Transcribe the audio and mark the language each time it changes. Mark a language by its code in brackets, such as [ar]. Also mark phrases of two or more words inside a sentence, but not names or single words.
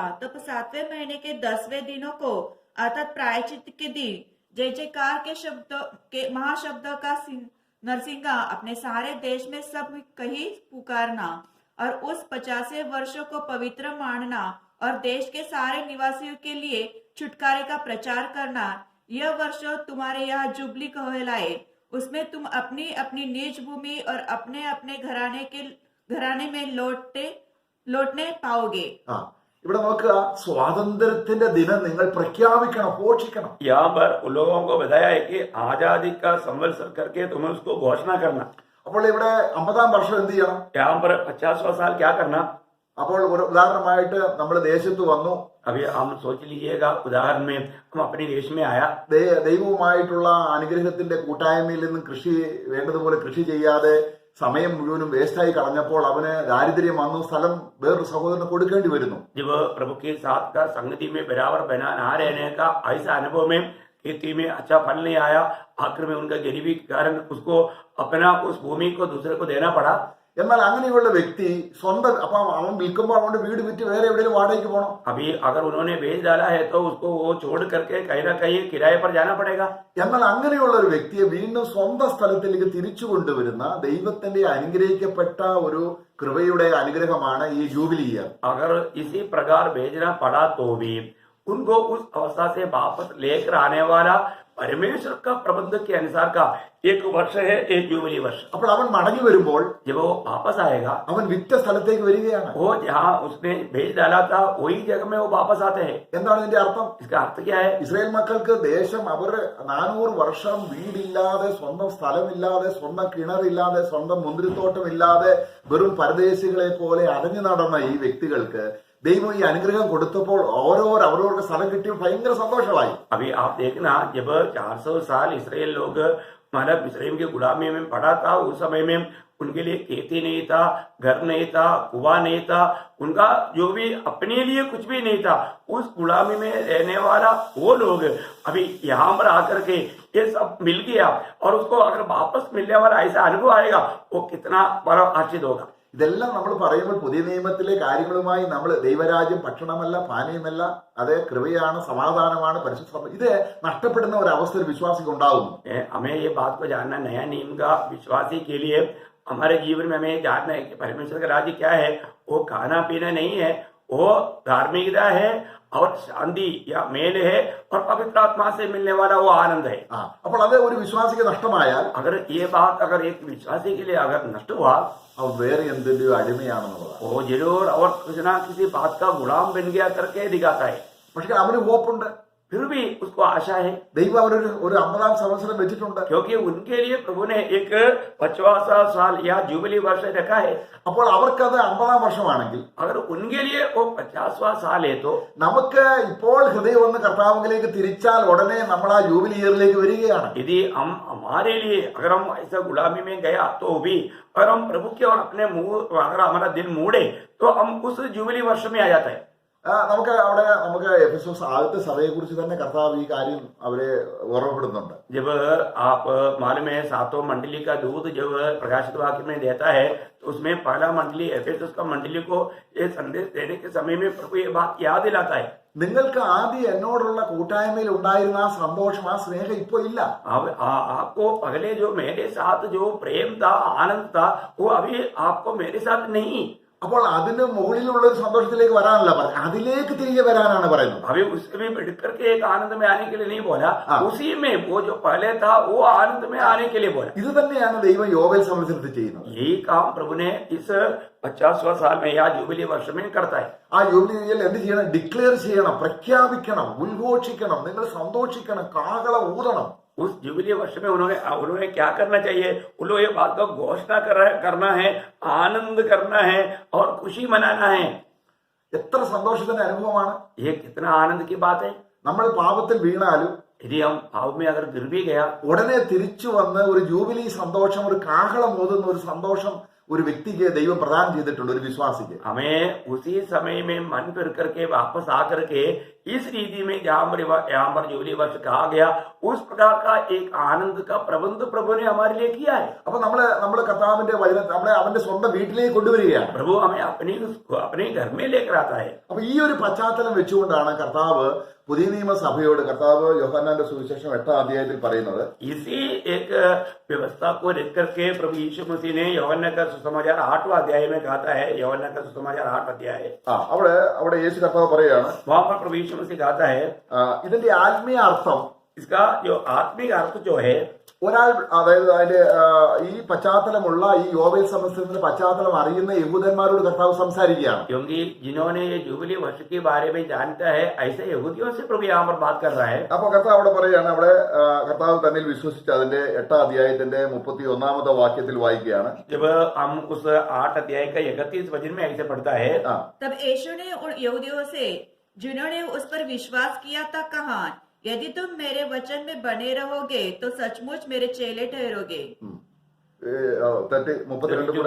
[hi] तब 7वें महीने के 10वें दिनों को अर्थात प्रायश्चित के दिन जय जयकार के शब्द के महाशब्द का नरसिंगा अपने सारे देश में सब कहीं पुकारना और उस 50वें वर्ष को पवित्र मानना और देश के सारे निवासियों के लिए छुटकारे का प्रचार करना. यह वर्ष तुम्हारे यहाँ जुबली कहलाए. उसमें तुम अपनी अपनी निज भूमि और अपने अपने घराने में लौटने पाओगे. [ml] ഇവിടെ നോക്കുക, സ്വാതന്ത്ര്യത്തിന്റെ ദിനം നിങ്ങൾ പ്രഖ്യാപിക്കണം, ഘോഷിക്കണം. [hi] यहाँ पर उन लोगों को बताया है कि आजादी का संवत्सर करके तुम्हें उसको घोषणा करना. [ml] അപ്പോൾ ഇവിടെ 50-ാം വർഷം എന്ത് ചെയ്യണം? [hi] यहाँ पर 50वां साल क्या करना? [ml] അപ്പോൾ ഒരു ഉദാഹരണമായിട്ട് നമ്മൾ ദേശത്ത് വന്നു. [hi] अभी हम सोच लीजिएगा उदाहरण में हम अपने देश में आया. [ml] ദൈവവുമായിട്ടുള്ള അനുഗ്രഹത്തിന്റെ കൂട്ടായ്മയിൽ നിന്നും കൃഷി വേണ്ടതുപോലെ കൃഷി ചെയ്യാതെ സമയം മുഴുവനും വേസ്റ്റായി കളഞ്ഞപ്പോൾ അവന് ദാരിദ്ര്യം വന്നു. സ്ഥലം വേറൊരു സഹോദരന് കൊടുക്കേണ്ടി വരുന്നു. [hi] जब प्रभु के साथ का संगति में बराबर बना ना रहने का ऐसा अनुभव में खेती में अच्छा फल नहीं आया, आखिर में उनका गरीबी के कारण उसको अपना उस भूमि को दूसरे को देना पड़ा. [ml] എന്നാൽ അങ്ങനെയുള്ള വ്യക്തി സ്വന്തം അപ്പൊ അവൻ വിൽക്കുമ്പോൾ അവന്റെ വീട് വിറ്റ് വേറെ എവിടെയെങ്കിലും വാടകയ്ക്ക് പോകണം. [hi] अभी अगर उन्होंने बेच डाला है तो उसको वो छोड़ करके कहीं ना कहीं किराए पर जाना पड़ेगा। [ml] എന്നാൽ അങ്ങനെയുള്ള ഒരു വ്യക്തിയെ വീണ്ടും സ്വന്തം സ്ഥലത്തിലേക്ക് തിരിച്ചു കൊണ്ടുവരുന്ന ദൈവത്തിന്റെ അനുഗ്രഹിക്കപ്പെട്ട ഒരു കൃപയുടെ അനുഗ്രഹമാണ് ഈ [en] jubilee year. [hi] अगर इसी प्रकार भेजना पड़ा तो भी उनको उस अवस्था से वापस लेकर आने वाला परमेश्वर का प्रबंध के अनुसार का एक वर्ष है, एक जुबली वर्ष। [ml] അപ്പോൾ അവൻ മടങ്ങി വരുമ്പോൾ [hi] जब वो वापस आएगा [ml] അവൻ വിറ്റ സ്ഥലത്തേക്ക് വരികയാണ്. [hi] वो जहाँ उसने भेज डाला था वही जगह में वो वापस आते हैं। [ml] എന്താണ് ഇതിന്റെ അർത്ഥം? [hi] इसका अर्थ क्या है? [ml] ഇസ്രായേൽ മക്കൾക്ക് ദേശം അവർ 400 വർഷം വീടില്ലാതെ, സ്വന്തം സ്ഥലമില്ലാതെ, സ്വന്തം കിണറില്ലാതെ, സ്വന്തം മുന്തിരിത്തോട്ടമില്ലാതെ വെറും പരദേശികളെ പോലെ അടഞ്ഞു നടന്ന ഈ വ്യക്തികൾക്ക് ദൈവം ഈ അനുഗ്രഹം കൊടുത്തപ്പോൾ അവരവർക്ക് സ്ഥലം കിട്ടിയപ്പോൾ ഭയങ്കര സന്തോഷമായി. [hi] अभी आप देखना, जब 400 साल इसराइल लोग मतलब मिस्रईम की गुलामी में पड़ा था, उस समय में उनके लिए खेती नहीं था, घर नहीं था, कुआं नहीं था, उनका जो भी अपने लिए कुछ भी नहीं था। उस गुलामी में रहने वाला वो लोग अभी यहाँ पर आकर के ये सब मिल गया और उसको अगर वापस मिलने वाला ऐसा अनुभव आएगा, वो कितना बड़ा आश्चर्य होगा। [ml] ഇതെല്ലാം നമ്മൾ പറയുമ്പോൾ പുതിയ നിയമത്തിലെ കാര്യങ്ങളുമായി നമ്മൾ ദൈവരാജ്യം ഭക്ഷണമല്ല, പാനീയമല്ല, അത് കൃപയാണ്, സമാധാനമാണ്, പരിശുദ്ധ, ഇത് നഷ്ടപ്പെടുന്ന ഒരു അവസ്ഥ ഒരു വിശ്വാസിക്ക് ഉണ്ടാകുന്നു. [hi] हमें ये बात को जानना, नया नियम का विश्वासी के लिए हमारे जीवन में हमें जानना है कि परमेश्वर का राज्य क्या है। वो खाना पीना नहीं है, वो धार्मिकता है और शांति या मेल है और पवित्र आत्मा से मिलने वाला वो आनंद है। [ml] അപ്പോൾ അത് ഒരു വിശ്വാസിക്ക് നഷ്ടമായാൽ, [hi] अगर ये बात अगर एक विश्वासी के लिए अगर नष्ट हुआ, [ml] അവൻ വേറെ എന്തിന്റെയോ അടിമയാണെന്നുള്ളതാണ്. [hi] वो जरूर और कुछ ना किसी बात का गुलाम बन गया करके दिखाता है। [ml] പക്ഷെ അവന് ഹോപ്പുണ്ട്. [hi] फिर भी उसको आशा है, [ml] ദൈവം അവരൊരു 50 സംവത്സരം വെച്ചിട്ടുണ്ട്. [hi] क्योंकि उनके लिए प्रभु ने एक 50वां साल या जुबली वर्ष रखा है। [ml] അപ്പോൾ അവർക്കത് 50 വർഷമാണെങ്കിൽ [hi] अगर उनके लिए वो 50वां साल है तो [ml] നമുക്ക് ഇപ്പോൾ ഹൃദയം ഒന്ന് കർത്താവിലേക്ക് തിരിച്ചാൽ ഉടനെ നമ്മൾ ആ [en] jubilee year-ലേക്ക് [ml] വരികയാണ്. [hi] यदि हम हमारे लिए अगर हम ऐसा गुलामी में गया तो भी अगर हम प्रभु के और अपने मुंह अगर हमारा दिल मोड़े तो हम उस जुबली वर्ष में आ जाता है। [ml] നമുക്ക് എഫെസോസ് ആദ്യത്തെ സഭയെ കുറിച്ച് തന്നെ കർത്താവ് ഈ കാര്യം അവരെ ഓർമ്മപ്പെടുന്നുണ്ട്. [hi] जब आप मालूम है सातों मंडली का दूत जब प्रकाशित वाक्य में देता है तो उसमें पहला मंडली एफेसस का मंडली को ये संदेश देने के समय में प्रभु ये बात याद दिलाता है, [ml] നിങ്ങൾക്ക് ആദ്യം എന്നോടുള്ള കൂട്ടായ്മയിൽ ഉണ്ടായിരുന്ന ആ സന്തോഷം, ആ സ്നേഹം ഇപ്പൊ ഇല്ല. [hi] आपको पहले जो मेरे साथ जो प्रेम था, आनंद था, वो अभी आपको मेरे साथ नहीं। [ml] അപ്പോൾ അതിന് മുകളിലുള്ള ഒരു സന്തോഷത്തിലേക്ക് വരാനല്ല പറയുന്നത്, അതിലേക്ക് തിരികെ വരാനാണ് പറയുന്നത്. [hi] अभी उससे भी बढ़कर के एक आनंद में आने के लिए नहीं बोला, उसी में वो जो पहले था वो आनंद में आने के लिए बोला। [ml] ഇത് തന്നെയാണ് ദൈവം യോവേൽ സംവത്സരത്തിൽ ചെയ്യുന്നത്. [hi] यही काम प्रभु ने इस 50वां साल में या जुबली वर्ष में करता है। [ml] ആ ജൂബിലിയിൽ എന്ത് ചെയ്യണം? ഡിക്ലെയർ ചെയ്യണം, പ്രഖ്യാപിക്കണം, ഉദ്ഘോഷിക്കണം, നിങ്ങൾ സന്തോഷിക്കണം, കാഹളം ഊതണം. [hi] उस जुबली वर्ष में उन्होंने क्या करना चाहिए? उन लोग ये बात का घोषणा करना है, आनंद करना है और खुशी मनाना है। [ml] എത്ര സന്തോഷത്തിന്റെ അനുഭവമാണ്! [hi] ये कितना आनंद की बात है। [ml] നമ്മൾ പാപത്തിൽ വീണാലും [hi] यदि हम भाव में अगर गिर भी गया, [ml] ഉടനെ തിരിച്ചു വന്ന് ഒരു ജൂബിലി സന്തോഷം, ഒരു കാഹളം ഊതുന്ന ഒരു സന്തോഷം ഒരു വ്യക്തിക്ക് ദൈവം പ്രദാനം ചെയ്തിട്ടുണ്ട്, ഒരു വിശ്വാസിക്ക്. [hi] हमें उसी समय में मन फिर करके वापस आकर के इस रीति में यहाँ पर जुबली वर्ष कहा गया, उस प्रकार का एक आनंद का प्रबंध प्रभु ने हमारे लिए किया है। [ml] അപ്പൊ നമ്മള് കർത്താവിന്റെ വചനം നമ്മളെ അവന്റെ സ്വന്തം വീട്ടിലേക്ക് കൊണ്ടുവരികയാണ്. [hi] प्रभु हमें अपने घर में लेकर आता है। [ml] അപ്പൊ ഈ ഒരു പശ്ചാത്തലം വെച്ചുകൊണ്ടാണ് കർത്താവ് പുതിയ നിയമസഭയോട്, കർത്താവ് യോഹന്നാന്റെ സുവിശേഷം 8-ാം അധ്യായത്തിൽ പറയുന്നത്, [hi] इसी एक व्यवस्था को रख करके प्रभु यीशु मसीह ने यूहन्ना का सुसमाचार 8वां अध्याय में कहता है, यूहन्ना का सुसमाचार 8 अध्याय है। [ml] അവിടെ യേശു കർത്താവ് പറയുകയാണ്, [hi] वहां पर प्रभु यीशु मसीह कहता है, [ml] ഇതിന്റെ ആത്മീയ അർത്ഥം, [hi] इसका जो आत्मिक अर्थ जो है, [ml] ഒരാൾ, അതായത് അതിന്റെ ഈ പശ്ചാത്തലമുള്ള ഈ യോവേൽ സംവത്സരത്തിന്റെ പശ്ചാത്തലം അറിയുന്ന യഹൂദന്മാരോട് കർത്താവ് സംസാരിക്കുകയാണ്. [hi] क्योंकि जिन्होंने ये जुबली वर्ष के बारे में जानता है, ऐसे यहूदियों से प्रभु यहाँ पर बात कर रहा है। [ml] അപ്പൊ കർത്താവ് അവിടെ പറയുകയാണ്, അവിടെ കർത്താവ് തന്നിൽ വിശ്വസിച്ച് അതിന്റെ 8-ാം അധ്യായത്തിന്റെ 31-ാമത്തെ വാക്യത്തിൽ വായിക്കുകയാണ്. [hi] जब हम उस 8 अध्याय का 31 वचन में ऐसे पढ़ता है, तब यीशु ने उन यहूदियों से जिन्होंने उस पर विश्वास किया था कहा, यदि तुम मेरे वचन में बने रहोगे तो सचमुच मेरे चेले ठहरोगे। [ml] 32 കൂടെ.